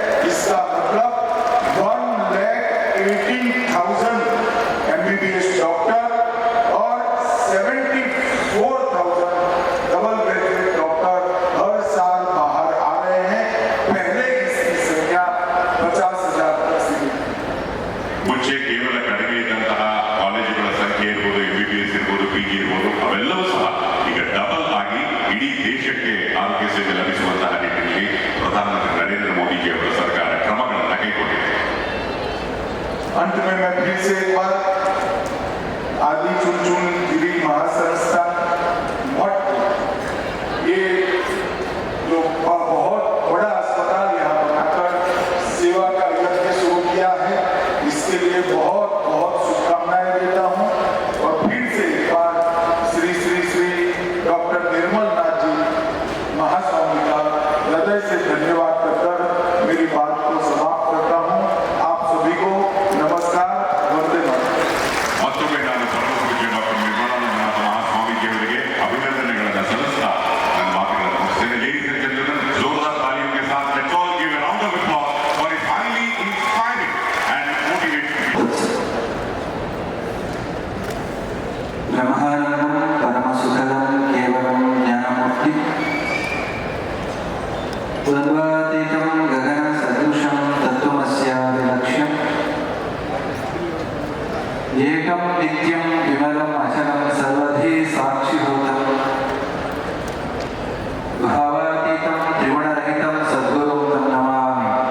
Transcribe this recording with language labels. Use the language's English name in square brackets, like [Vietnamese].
[Hindi] इसका मतलब 1,18,000 MBBS doctor और 74,000 डबल ग्रेजुएट डॉक्टर हर साल बाहर आ रहे हैं। पहले इसकी संख्या 50,000 तक सीमित। [Kannada] ಮುಂಚೆ ಕೇವಲ ಕಡಿಮೆ ಇದ್ದಂತಹ ಕಾಲೇಜುಗಳ ಸಂಖ್ಯೆ ಇರ್ಬೋದು, MBBS ಇರ್ಬೋದು, PG ಇರ್ಬೋದು, ಅವೆಲ್ಲವೂ ಸಹ ಈಗ ಡಬಲ್ ಆಗಿ ಇಡೀ ದೇಶಕ್ಕೆ ಆರೋಗ್ಯ ಸೇವೆ ಲಭಿಸುವಂತಹ ನಿಟ್ಟಿನಲ್ಲಿ ಪ್ರಧಾನಮಂತ್ರಿ ನರೇಂದ್ರ ಮೋದಿಜಿ ಅವರ ಸರ್ಕಾರ ಕ್ರಮಗಳನ್ನು ಕೈಗೊಂಡಿದೆ। [Hindi] अंत में मैं फिर से एक बार आदि चुनचुनगिरी महासंस्थान मठ, ये जो बहुत बड़ा अस्पताल यहाँ बनाकर सेवा का यज्ञ शुरू किया है, इसके लिए बहुत बहुत शुभकामनाएं देता हूँ। और फिर से एक बार श्री श्री श्री डॉक्टर निर्मल नाथ जी महास्वामी का हृदय से धन्यवाद करकर मेरी बात को समाप्त करता हूँ। आप सभी को नमस्कार, वंदे मातरम। [Kannada] ಮತ್ತೊಮ್ಮೆ ನಾನು ಪರಮಪೂಜ್ಯ ಡಾಕ್ಟರ್ ನಿರ್ಮಲಾನಂದನಾಥ ಮಹಾಸ್ವಾಮೀಜಿ ಅವರಿಗೆ ಅಭಿನಂದನೆಗಳನ್ನು ಸಲ್ಲಿಸ್ತಾ ನನ್ನ ಮಾತುಗಳನ್ನು ಮುಗಿಸ್ತೇನೆ। [English] Ladies and gentlemen, [Hindi] जोरदार तालियों के साथ [English] let's all give a round of applause for his highly inspiring and motivating speech. [Sanskrit] Brahmanandam ಪರಮಸುಖದಂ ಕೇವಲಂ ಜ್ಞಾನಮೂರ್ತಿ ದ್ವಂದ್ವಾತೀತಂ ಗಗನ ಸದೃಶಂ ತತ್ವಮಸ್ಯಾದಿಲಕ್ಷ್ಯಂ ಏಕಂ ನಿತ್ಯಂ ವಿಮಲಂ ಅಚಲಂ ಸರ್ವಧಿ ಸಾಕ್ಷಿಭೂತಂ ಭಾವಾತೀತಂ ತ್ರಿಗುಣರಹಿತಂ ಸದ್ಗುರುಂ ತಂ ನಮಾಮಿ।